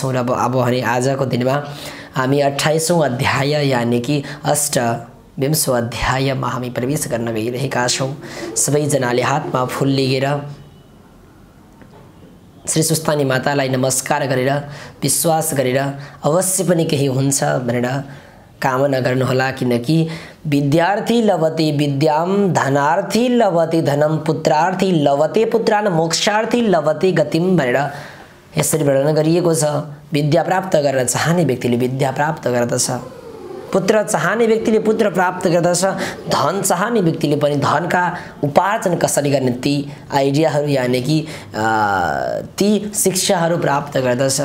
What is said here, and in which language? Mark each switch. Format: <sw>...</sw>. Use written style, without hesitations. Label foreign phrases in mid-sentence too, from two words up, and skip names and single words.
<ne>र अब भने आजको दिनमा हामी 28औं अध्याय यानि कि अष्टविंशो अध्यायमा हामी प्रवेश गर्न गइरहेका छौँ। सबैजनाले हातमा फुल लिएर श्री सुस्तानी मातालाई नमस्कार गरेर विश्वास गरेर अवश्य पनि केही हुन्छ भनेर कामना गर्नुहोला।</ne> <sa>किनकि विद्यार्थी लभते विद्याम, धनार्थी लभते धनम, पुत्रार्थी लभते पुत्रान, मोक्षार्थी लभते गतिम</sa> <ne>भनेर यसरी वर्णन गरिएको छ। विद्या प्राप्त गर्न चाहने व्यक्तिले विद्या प्राप्त गर्दछ, पुत्र चाहने व्यक्तिले पुत्र प्राप्त गर्दछ, धन चाहने व्यक्तिले पनि धनका उपार्जन कसरी गर्ने ती आइडियाहरू यानि कि ती शिक्षाहरू प्राप्त गर्दछ।</ne>